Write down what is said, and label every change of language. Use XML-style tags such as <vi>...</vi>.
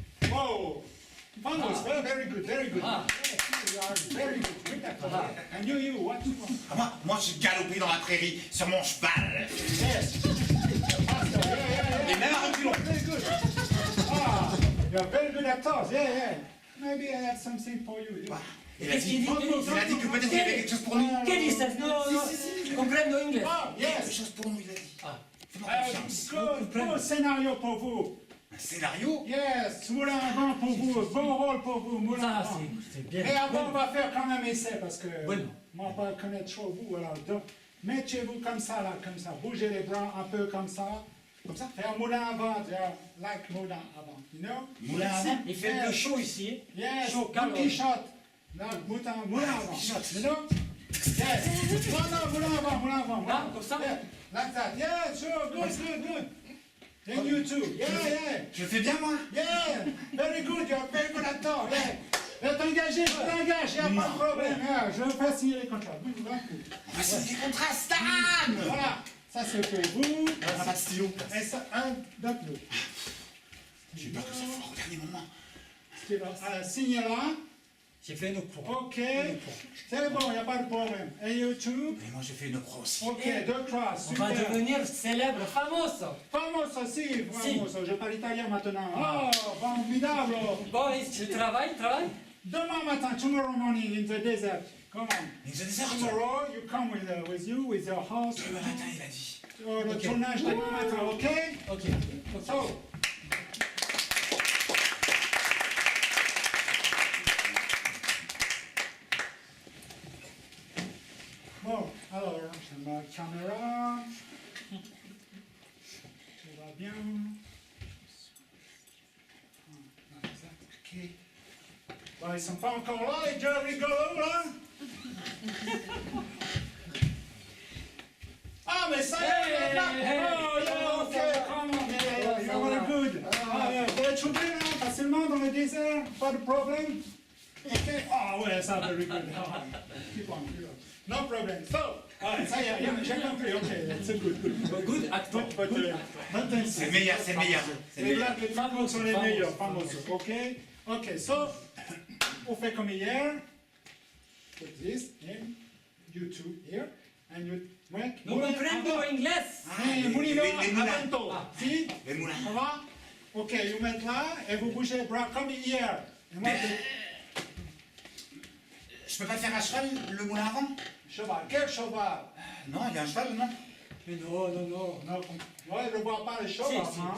<en>Whoa! Vamos, very good. Ah. You are very good. Good actor. And you, what you want?</en> <fr>Moi, je galopais dans la prairie sur mon cheval.</fr> <en>Yes.</en> <fr>Et même à reculons.</fr> <en>Very good. Ah, you're very good actors. Yeah. Maybe I have something for you.</en> <fr>Il a dit que peut-être il y avait quelque chose pour nous.</fr> <es>¿Qué dices? No, comprendo inglés.</es> <en>Oh, yes.</en> <fr>Quelque chose pour nous, il a dit. Fais-moi confiance. Good scénario pour vous. Un scénario? Yes, moulin à vent pour vous, bon rôle pour vous, moulin à vent. C'est bien. Et avant, on va faire quand même essai parce que</fr> <es>Bueno.</es> <fr>moi, on va pas connaître trop vous. Alors, donc, mettez-vous comme ça, là, comme ça. Bougez les bras un peu comme ça. Comme ça. Faire moulin à vent, like moulin à vent.</fr> <en>You know?</en> <fr>Moulin à vent? Il fait chaud ici.</fr> <en>Yes,</en> <fr>Chaud,</fr> <en>Don Quichotte. Like moulin à vent. You know? Yes.</en> <fr>Non, non, moulin avant. Là, comme ça?</fr> <en>Yeah. Like that. Yeah, sure, good. And you too. Yeah.</en> <fr>Je le fais bien, moi?</fr> <en>Yeah, very good, you're very good actor. Yeah.</en> <fr>T'engager, je t'engage, y'a pas de problème. Yeah, je vais faire signer les contrats. On va signer des contrats, Stan! Voilà, ça c'est pour vous. On n'a pas de stylo. Et ça, donne-le. J'ai peur que ça foire au dernier moment. Signez là. J'ai fait une croix. Ok, c'est bon, il n'y a pas de problème. Et YouTube? Et moi, j'ai fait une croix aussi. Ok, 2 croix, On va super. devenir célèbre, famoso.</fr> <es>Famoso, si, famoso.</es> <fr>Je parle italien maintenant. Oh, formidable. Bon, tu travailles? Demain matin,</fr> <en>tomorrow morning in the desert. Come on. In the desert? Tomorrow, you come with your house.</en> <fr>Demain matin, il a dit. Le tournage demain matin, ok? Ok. So, bon, alors, je mets la caméra. Tout va bien. Ok. Bon, ils sont pas encore là, les gars rigolos, là. Ah, mais ça y est, là.</fr> <en>Oh, yeah, ok, come on, yeah, you're very good.</en> <fr>Vous êtes choqués, là, facilement dans le désert, pas de problème.</fr> <en>Ok,</en> <fr>ah ouais, ça,</fr> <en>very good. Keep on. No problem.</en> <fr>So, ça y est, j'ai compris, ok, c'est good.</fr> <en>Good actor.</en> <fr>C'est le meilleur. Les blagues, les famos sont les meilleurs, famosos, ok? Ok, so, on fait comme hier.</fr> <en>Put this in, you two here, and you make...</en> <es>No comprendo inglés.</es> <it>Mulino,</it> <fr>les moulins.</fr> <it>avento. Si?</it> <fr>Les moulins. Ça va? Ok, vous mettez là, et vous bougez les bras comme hier. Et moi, Je peux pas faire à cheval le moulin avant? cheval, quel cheval? Non, il y a un cheval, non? Mais non. Ouais, je ne vois pas le cheval, hein?</fr>